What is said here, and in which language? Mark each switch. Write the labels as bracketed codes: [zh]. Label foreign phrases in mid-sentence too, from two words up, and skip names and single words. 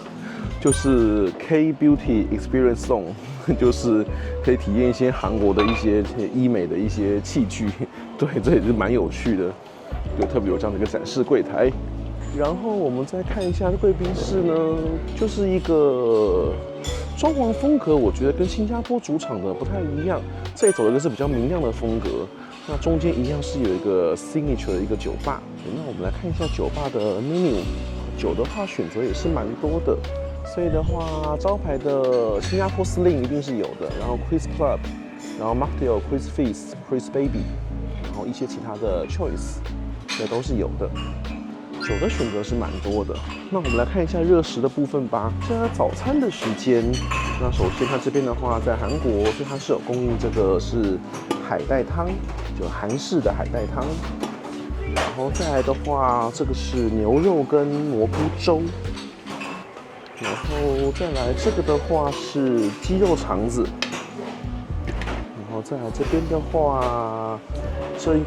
[zh] 就是 K Beauty Experience Zone，就是可以體驗一些韓國的一些醫美的一些器具，對，這也是蠻有趣的，就特別有這樣的一個展示櫃台。然後我們再看一下貴賓室呢，就是一個裝潢風格，我覺得跟新加坡主場的不太一樣，這裡走的一個是比較明亮的風格。那中間一樣是有一個 signature 的一個酒吧，那我們來看一下酒吧的 menu， 酒的話選擇也是蠻多的。所以的話，招牌的新加坡 Sling 一定是有的，然後 Chris Club， 然後 Mocktail、Chris Fizz、Chris Baby， 然後一些其他的 Choice， 这都是有的。酒的選擇是蠻多的。那我們來看一下熱食的部分吧。现在早餐的時間，那首先它這邊的話，在韓國，所以它是有供應這個是海帶湯，就韓式的海帶湯。然後再來的話，這個是牛肉跟蘑菇粥。然後再來這個的話是雞肉腸子，然後再來這邊的話，這應